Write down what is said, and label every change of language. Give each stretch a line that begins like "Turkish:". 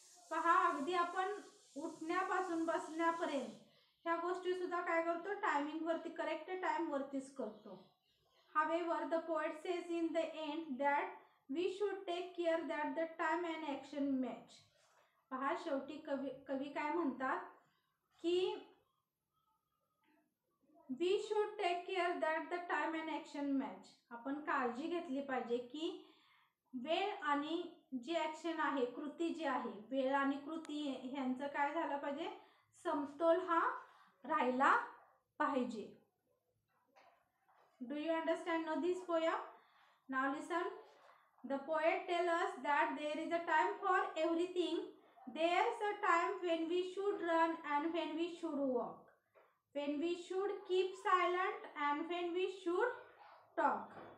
Marathi: पहा, अगदी आपण उठण्यापासून बसण्यापर्यंत ह्या गोष्टी सुद्धा काय करतो, टायमिंग वरती, करेक्ट टाइम वरतीच करतो.
English: However, the poet says in the end that we should take care that the time and action match.
Marathi: पहा, शेवटी कवी काय म्हणतात की
English: we should take care that the time and action match.
Marathi: आपण काळजी घेतली पाहिजे की वेळ आणि जी ॲक्शन आहे, कृती जी आहे, वेळ आणि कृती ह्यांचं काय झालं पाहिजे, समतोल हा राहिला पाहिजे.
English: Do you understand now this poem? Now listen. The poet tells us that there is a time for everything. There's a time when we should run and when we should walk. When we should keep silent and when we should talk.